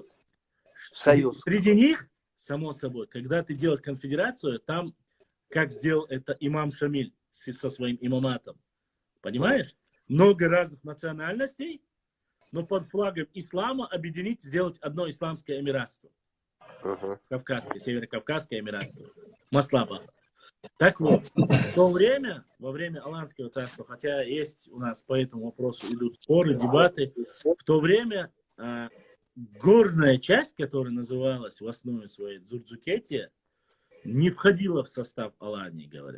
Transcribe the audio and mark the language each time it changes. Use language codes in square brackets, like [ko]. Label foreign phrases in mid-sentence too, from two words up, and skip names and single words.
[ru] Союз. Среди них, само собой, когда ты делаешь конфедерацию, там, как сделал это имам Шамиль со своим имаматом. Понимаешь? Много разных национальностей, но под флагом ислама объединить, сделать одно исламское эмиратство. Кавказское, Северокавказское эмиратство. Маслаба. Так вот, во время Аланского царства, хотя есть у нас по этому вопросу идут споры, дебаты, в то время горная часть, которая называлась в основе своей Дзурдзукетия, не входила в состав Алании, говорят.